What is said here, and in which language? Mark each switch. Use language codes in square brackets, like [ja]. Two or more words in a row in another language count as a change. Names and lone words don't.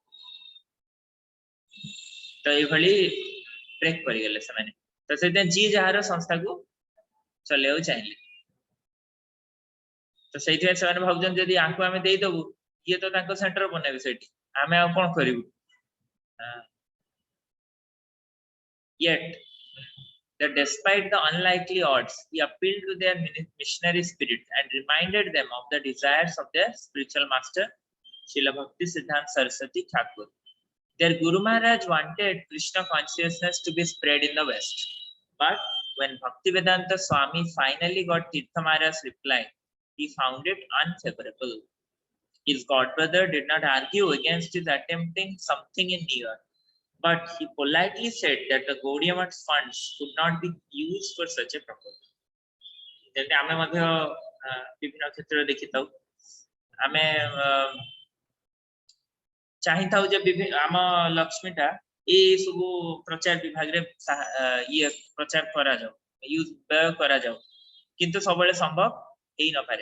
[or] ତ ଏଇଭଳି ବ୍ରେକ୍ କରିଗଲେ ସେମାନେ। ତ ସେଥିପାଇଁ ଯିଏ ଯାହାର ସଂସ୍ଥାକୁ ଚଲେଇବାକୁ ଚାହିଁଲେ, ତ ସେଇଥିପାଇଁ ସେମାନେ ଭାବୁଛନ୍ତି ଯଦି ଆଙ୍କୁ ଆମେ ଦେଇଦବୁ ଇଏ ତ ତାଙ୍କ ସେଣ୍ଟର ବନେଇବେ ସେଇଠି, ଆମେ ଆଉ କଣ କରିବୁ। [en] Yet that despite the unlikely odds, he appealed to their missionary spirit and reminded them of the desires of their spiritual master, Srila Bhakti Siddhanta Saraswati Thakur. Their Guru Maharaj wanted Krishna consciousness to be spread in the West. But when Bhaktivedanta Swami finally got Tirtha Maharaj's reply, he found it unfavorable. His godbrother did not argue against his attempting something in New York, but he politely said that the Gaudiya Math's funds could not be used for such a proposal. [or] ଯେମିତି ଆମେ ମଧ୍ୟ ବିଭିନ୍ନ କ୍ଷେତ୍ରରେ ଦେଖିଥାଉ, ଆମେ ଚାହିଁଥାଉ ଯେ ଆମ ଲକ୍ଷ୍ମୀଟା ଏଇ ସବୁ ପ୍ରଚାର ବିଭାଗରେ ଇଏ ପ୍ରଚାର କରାଯାଉ, ବ୍ୟୟ କରାଯାଉ, କିନ୍ତୁ ସବୁବେଳେ ସମ୍ଭବ ହେଇନପାରେ।